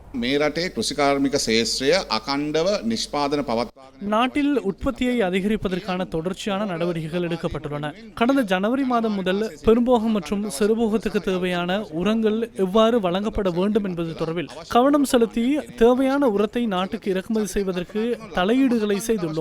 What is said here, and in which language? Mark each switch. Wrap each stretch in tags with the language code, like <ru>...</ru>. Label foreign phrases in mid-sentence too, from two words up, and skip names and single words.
<si>මේ රටේ කෘෂිකාර්මික ශේෂ්ත්‍රය අකණ්ඩව නිෂ්පාදන පවත්වාගෙන</si> <ta>நாட்டில் உற்பத்தியை அதிகரிப்பதற்கான தொடர்ச்சியான நடவடிக்கைகள் எடுக்கப்பட்டுள்ளன. கடந்த ஜனவரி மாதம் முதல் பெரும்போகம் மற்றும் சிறுபோகத்துக்கு தேவையான உரங்கள் எவ்வாறு வழங்கப்பட வேண்டும் என்பது தொடர்பில் கவனம் செலுத்தி தேவையான உரத்தை நாட்டுக்கு இறக்குமதி செய்வதற்கு தலையீடுகளை செய்துள்ளோம்.</ta>